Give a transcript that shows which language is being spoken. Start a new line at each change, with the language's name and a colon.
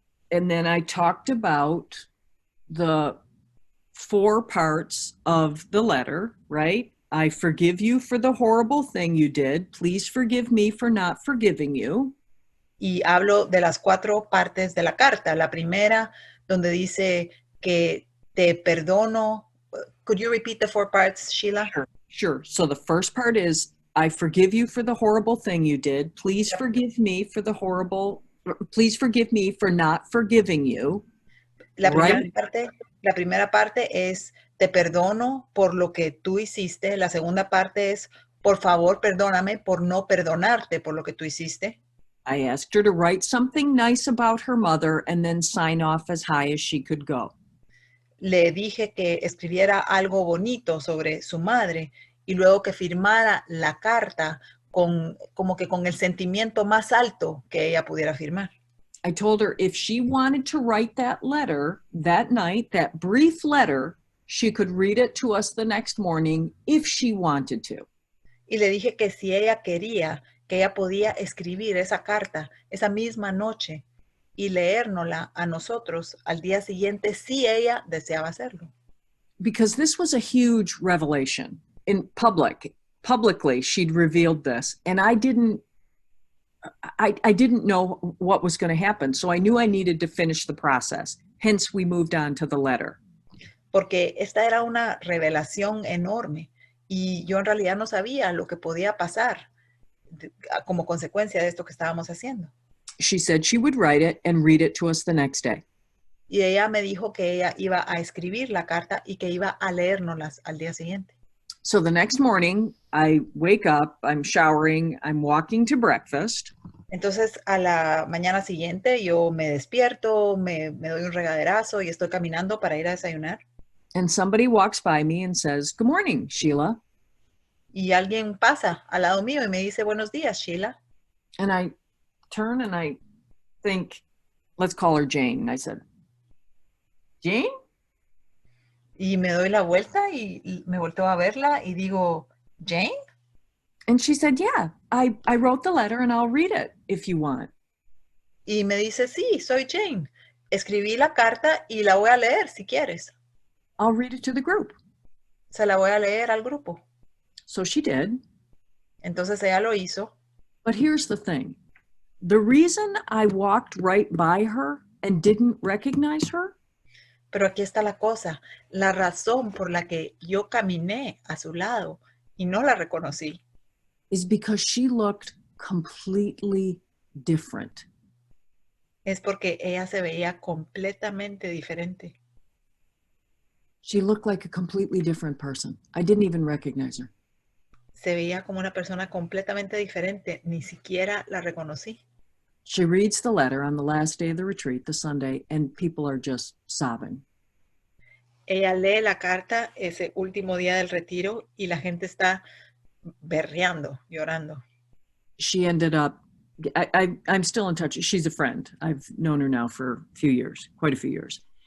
English: And then I talked about the 4 parts of the letter, right? I forgive you for the horrible thing you did. Please forgive me for not forgiving you.
Spanish: Y hablo de las 4 partes de la carta. La primera, donde dice que te perdono.
English: Could you repeat the 4 parts, Sheila? Sure. So the first part is, I forgive you for the horrible thing you did. Please forgive me for please forgive me for not forgiving you.
Spanish: La primera parte es, te perdono por lo que tú hiciste. La segunda parte es, por favor, perdóname por no perdonarte por lo que tú hiciste.
English: I asked her to write something nice about her mother and then sign off as high as she could go.
Spanish: Le dije que escribiera algo bonito sobre su madre y luego que firmara la carta como que con el sentimiento más alto que ella pudiera firmar.
English: I told her if she wanted to write that letter that night, that brief letter, she could read it to us the next morning if she wanted to.
Spanish: Y le dije que si ella quería, que ella podía escribir esa carta esa misma noche y leérnosla a nosotros al día siguiente si ella deseaba hacerlo.
English: Because this was a huge revelation. In publicly, she'd revealed this, and I didn't know what was going to happen, so I knew I needed to finish the process. Hence, we moved on to the letter.
Spanish: Porque esta era una revelación enorme y yo en realidad no sabía lo que podía pasar como consecuencia de esto que estábamos haciendo.
English: She said she would write it and read it to us the next day.
Spanish: Y ella me dijo que ella iba a escribir la carta y que iba a leérnoslas al día siguiente.
English: So the next morning, I wake up, I'm showering, I'm walking to breakfast.
Spanish: Entonces, a la mañana siguiente, yo me despierto, me doy un regaderazo y estoy caminando para ir a desayunar.
English: And somebody walks by me and says, "Good morning, Sheila."
Spanish: Y alguien pasa al lado mío y me dice, "Buenos días, Sheila."
English: And I turn and I think, let's call her Jane. And I said, "Jane?"
Spanish: Y me doy la vuelta y me volteo a verla y digo, "Jane?"
English: And she said, "Yeah, I wrote the letter and I'll read it if you want."
Spanish: Y me dice, "Sí, soy Jane. Escribí la carta y la voy a leer si quieres."
English: I'll read it to the group.
Spanish: Se la voy a leer al grupo.
English: So she did.
Spanish: Entonces ella lo hizo.
English: But here's the thing. The reason I walked right by her and didn't recognize her
Spanish: Pero aquí está la cosa. La razón por la que yo caminé a su lado y no la reconocí
English: is because she looked completely different.
Spanish: es porque ella se veía completamente diferente.
English: She looked like a completely different person. I didn't even recognize her.
Spanish: Se veía como una persona completamente diferente. Ni siquiera la reconocí.
English: She reads the letter on the last day of the retreat, the Sunday, and people are just sobbing.
Spanish: Ella lee la carta ese último día del retiro y la gente está berreando, llorando.
English: She ended up, I'm still in touch. She's a friend. I've known her now for a few years, quite a few years.